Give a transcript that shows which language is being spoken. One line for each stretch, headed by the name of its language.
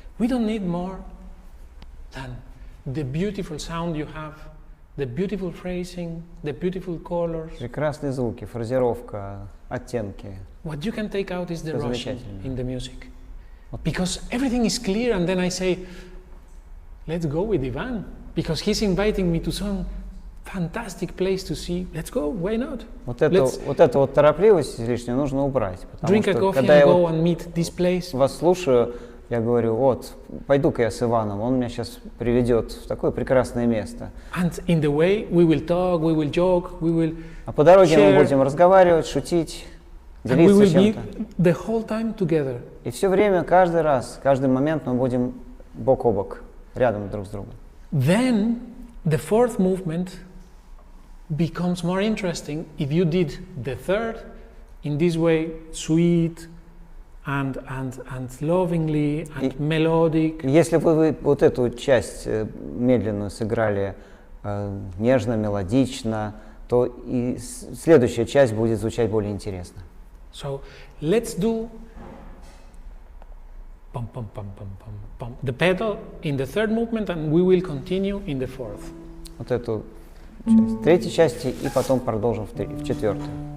English: We don't need more than the beautiful sound you have, the beautiful phrasing, the beautiful colors.
Russian: Прекрасные звуки, фразировка, оттенки.
English: What you can take out is the rushing in the music. Because everything is clear, and then I say, let's go with Ivan, because he's inviting me to some fantastic place to see. Let's go, why not?
Russian: Вот эту вот торопливость излишнюю нужно убрать.
English: Drink a coffee and go and meet this place.
Russian: Вас слушаю, я говорю, вот, пойду-ка я с Иваном, он меня сейчас приведет в такое прекрасное место.
English: And in the way we will talk, we will joke, we will
Russian: А по дороге
English: share,
Russian: мы будем разговаривать, шутить,
English: and we
Russian: делиться
English: will be
Russian: чем-то.
English: the whole time together.
Russian: И все время, каждый раз, каждый момент мы будем бок о бок, рядом друг с другом.
English: Then the fourth movement becomes more interesting if you did the third in this way, sweet and lovingly and melodic.
Russian: Если вы вот эту часть медленную сыграли нежно, мелодично, то и следующая часть будет звучать более интересно.
English: So let's do pum, pum, pum, pum, pum, pum, the pedal in the third movement, and we will continue in the fourth.
Russian: Вот эту часть в третьей части и потом продолжим в четвертой.